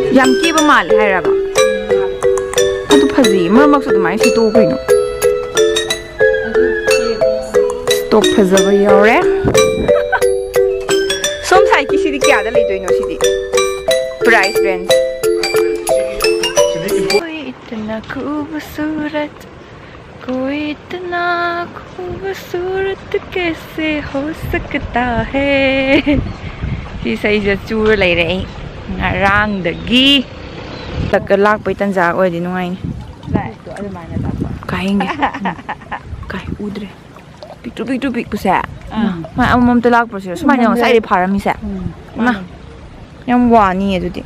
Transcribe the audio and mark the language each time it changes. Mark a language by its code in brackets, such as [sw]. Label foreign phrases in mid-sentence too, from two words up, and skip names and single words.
[mni] ꯌꯥꯝ ꯀꯦꯕ ꯃꯥꯜꯂꯦ ꯍꯥꯏꯔꯕ ꯑꯗꯨ ꯐꯖꯩ ꯃꯔꯛ ꯃꯔꯛꯁꯨ ꯑꯗꯨꯃꯥꯏꯅ ꯁꯦꯠꯇꯣꯛꯎ ꯀꯩꯅꯣ ꯇꯣꯞ ꯐꯖꯕ ꯌꯥꯎꯔꯦ ꯁꯣꯝ ꯁꯥꯏꯠꯀꯤꯁꯤꯗꯤ ꯀꯌꯥꯗ ꯂꯩꯗꯣꯏꯅꯣ ꯁꯤꯗꯤ [en] price range [hi] कोई इतना खूबसूरत कोई इतना खूबसूरत कैसे हो सकता है [mni] ꯁꯤ ꯏꯁꯩꯁꯦ ꯆꯨꯔ ꯂꯩꯔꯦ ꯑꯩ ꯉꯔꯥꯡꯗꯒꯤ ꯇꯛꯀ ꯂꯥꯛꯄꯩ ꯇꯟꯖꯥ ꯑꯣꯏꯔꯗꯤ ꯅꯨꯡꯉꯥꯏꯅꯤ ꯑꯗꯨꯃꯥꯏꯅ ꯇꯥꯛꯄ ꯀꯥꯏꯍꯟꯒꯦ ꯀꯥꯏ ꯎꯗ꯭ꯔꯦ ꯄꯤꯛꯇ꯭ꯔꯨ ꯄꯤꯛꯇ꯭ꯔꯨ ꯄꯤꯛꯄꯁꯦ ꯃꯥꯏ ꯑꯃꯃꯝꯇ ꯂꯥꯛꯄꯁꯦ ꯁꯨꯃꯥꯏꯅ ꯉꯁꯥꯏꯗꯩ ꯐꯥꯔꯝꯃꯤꯁꯦ ꯏꯃꯥ ꯌꯥꯝ ꯋꯥꯅꯤ ꯑꯗꯨꯗꯤ